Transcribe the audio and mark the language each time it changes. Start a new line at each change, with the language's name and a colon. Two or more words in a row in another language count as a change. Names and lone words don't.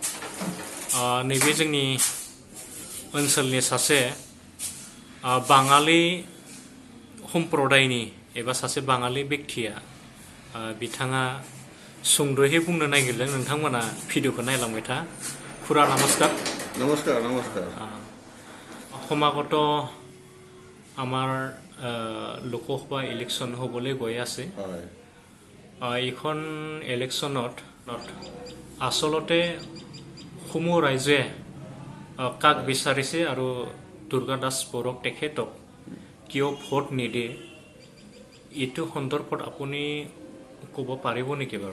Bodo: नैबे जोंनि ओनसोलनि सासे बाङालि सम्प्रदायनि एबा सासे बाङालि व्यक्तिया बिथाङा सुंद'यै बुंनो नागिरदों नोंथांमोना भिडिअखौ नायलांबाय था खुरा नमस्कार
Assamese: নমস্কাৰ নমস্কাৰ সমাগত আমাৰ লোকসভা ইলেকশ্যন হ'বলৈ গৈ আছে হয় এইখন ইলেকশ্যনত আচলতে সমূহ ৰাইজে কাক বিচাৰিছে আৰু দুৰ্গা দাস বৰুৱাক তেখেতক কিয় ভোট নিদিয়ে এইটো সন্দৰ্ভত আপুনি ক'ব পাৰিব নেকি বাৰু